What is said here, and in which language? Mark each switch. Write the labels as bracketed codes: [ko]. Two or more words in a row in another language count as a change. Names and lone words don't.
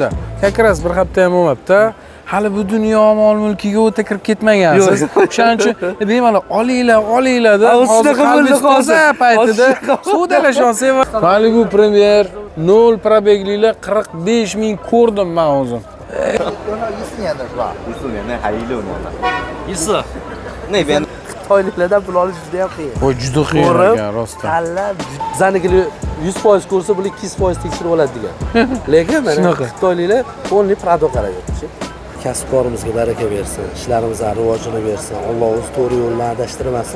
[uz] Kakras bir hafta ham bo'lmabdi. Hali bu dunyo mol-mulkiga o'ta kirib ketmagansiz. O'shaning uchun bemalol olinglar deb hozir qalbingiz toza paytida sudalashasiz. Malibu Premier 0 probegliklar 45 ming ko'rdim men o'zim. [zh] 14 年的是吧？14年，那还16年呢。 14 那边 [uz] Xitoyliklardan pul olish juda ham qiyin. Voy, juda qiyin ekan, rostdan. Tanlab, bizanikilar 100% ko'rsa, bular 200% tekshirib oladi degan. Lekin mana Xitoyliklar polni prado qarayapti. Kasb-korimizga baraka bersin, ishlarimizga rivojini bersin, Alloh o'z to'g'ri yo'ldan adashtirmasin.